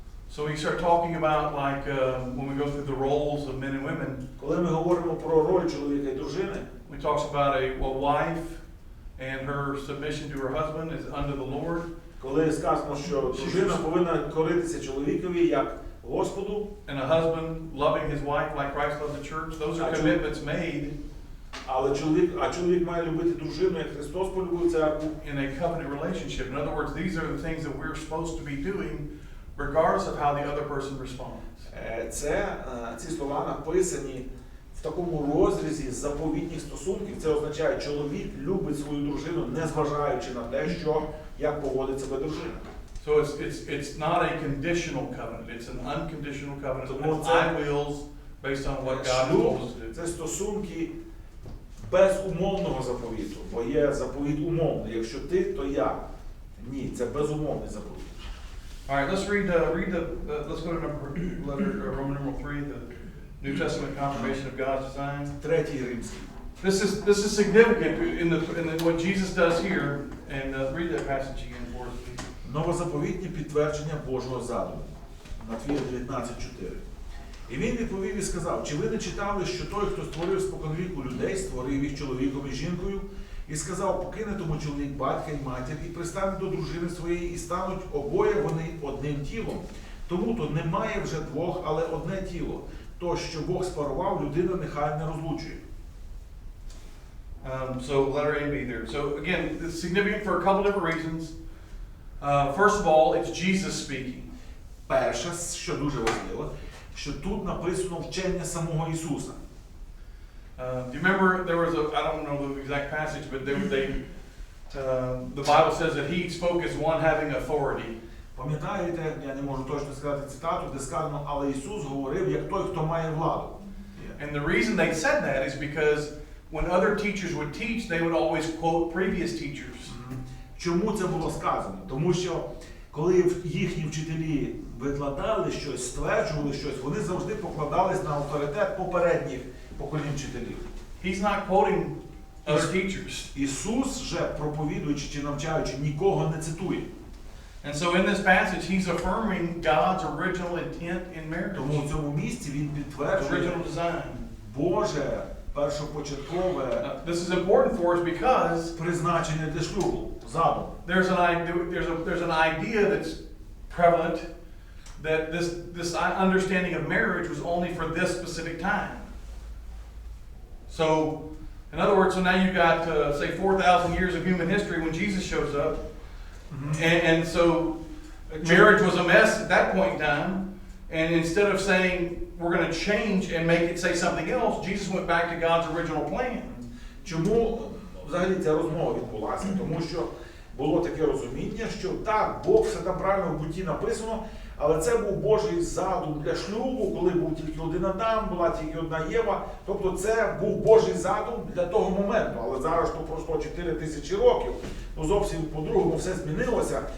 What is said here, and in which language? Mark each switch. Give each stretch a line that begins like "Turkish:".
English: So we start talking about like when we go through the roles of men and women,
Ukrainian: Коли ми говоримо про роль чоловіка і дружини,
English: we talks about a wife and her submission to her husband is under the Lord.
Ukrainian: коли сказано, що дружина повинна коритися чоловікові як Господу,
English: And a husband loving his wife like Christ loved the church. Those are commitments made
Ukrainian: але чоловік має любити дружину, як Христос полюбив церкву.
English: in a covenant relationship. In other words, these are the things that we're supposed to be doing regardless of how the other person responds.
Ukrainian: Ці слова написані в такому розрізі заповітніх стосунків. Це означає, чоловік любить свою дружину, незважаючи на те, як поводить себе дружина.
English: So it's not a conditional covenant. It's an unconditional covenant.
Ukrainian: Тому
English: It's I wills based on what God
Ukrainian: Шлюб
English: told us to do.
Ukrainian: – це стосунки безумовного заповіту, бо є заповіт умовний. Якщо ти, то я. Ні, це безумовний заповіт.
English: All right, let's let's go to Roman numeral 3, the New Testament confirmation of God's design.
Ukrainian: Третій римський.
English: This is significant in what Jesus does here, and read that passage again for us, please.
Ukrainian: Новозаповітні підтвердження Божого задуму. Матвія 19:4. І він відповів і сказав: чи ви не читали, що той, хто створив споконвіку людей, створив їх чоловіком і жінкою? І сказав: покине тому чоловік батька і матір, і пристане до дружини своєї, і стануть обоє вони одним тілом. Тому то немає вже двох, але одне тіло. То, що Бог спарував, людина нехай не розлучує.
English: So letter A and B there. So again, it's significant for a couple different reasons. First of all, it's Jesus speaking.
Ukrainian: Перше, що дуже важливо, що тут написано вчення самого Ісуса.
English: Do you remember there was I don't know the exact passage, but the Bible says that he spoke as one having authority.
Ukrainian: Пам'ятаєте, я не можу точно сказати цитату, де сказано: але Ісус говорив як той, хто має владу.
English: And the reason they said that is because when other teachers would teach, they would always quote previous teachers.
Ukrainian: Чому це було сказано? Тому що коли їхні вчителі викладали щось, стверджували щось, вони завжди покладались на авторитет попередніх поколінь вчителів.
English: He's not quoting other teachers.
Ukrainian: Ісус же, проповідуючи чи навчаючи, нікого не цитує.
English: And so in this passage, he's affirming God's original intent in marriage.
Ukrainian: Тому в цьому місці він підтверджує
English: Original design.
Ukrainian: Боже першопочаткове
English: This is important for us because
Ukrainian: призначення для шлюбу, задум.
English: there's an idea that's prevalent that this understanding of marriage was only for this specific time. So, in other words, so now you've got say 4,000 years of human history when Jesus shows up, and so marriage was a mess at that point in time. And instead of saying we're going to change and make it say something else, Jesus went back to God's original plan.
Ukrainian: Чому взагалі ця розмова відбулася? Тому що було таке розуміння, що так, Бог все там правильно в буті написано, але це був Божий задум для шлюбу, коли був тільки один Адам, була тільки одна Єва. Тобто це був Божий задум для того моменту. Але зараз то пройшло 4000 років, зовсім по-другому все змінилося.